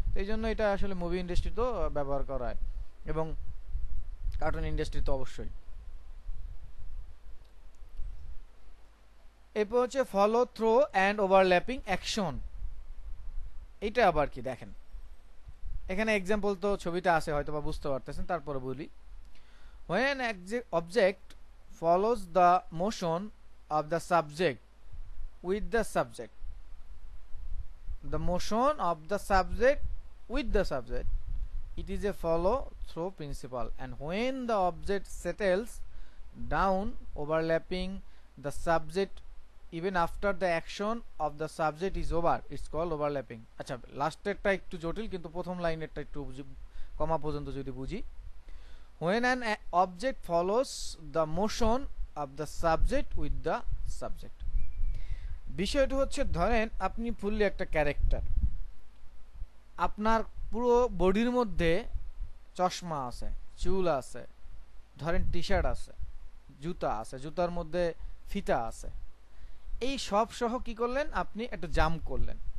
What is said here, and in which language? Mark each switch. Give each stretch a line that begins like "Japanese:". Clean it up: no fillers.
Bangla: তো এই জন্য এটা আসলে মুভি ইন্ডাস্ট্রিতেও ব্যবহার করা হয়, এবং কার্টুন ইন্ডাস্ট্রি তো অবশ্যই। এরপর হচ্ছে follow throw and overlapping action. এটা আবার কি দেখেন, এখানে এক্সাম্পল তো ছবিটা আছে, হয়তো বা বুঝতে পারতেছেন, তারপরে বলি।
English: when an object follows the motion of the subject with the subject, the motion of the subject with the subject, it is a follow through principle, and when the object settles down overlapping the subject even after the action of the subject is over, it's called overlapping.
Bangla: আচ্ছা, লাস্টেরটা একটু জটিল, কিন্তু প্রথম লাইনেরটা একটু কমা পর্যন্ত যদি বুঝি।
English: when an object follows the motion of the subject
Bangla: with the subject, বিষয়টা হচ্ছে ধরেন আপনি ফুললি একটা ক্যারেক্টার, আপনার পুরো বডির মধ্যে চশমা আছে, চুল আছে, ধরেন টি শার্ট আছে, জুতা আছে, জুতার মধ্যে ফিতা আছে, এই সব সহ কি করলেন, আপনি একটা জাম্প করলেন।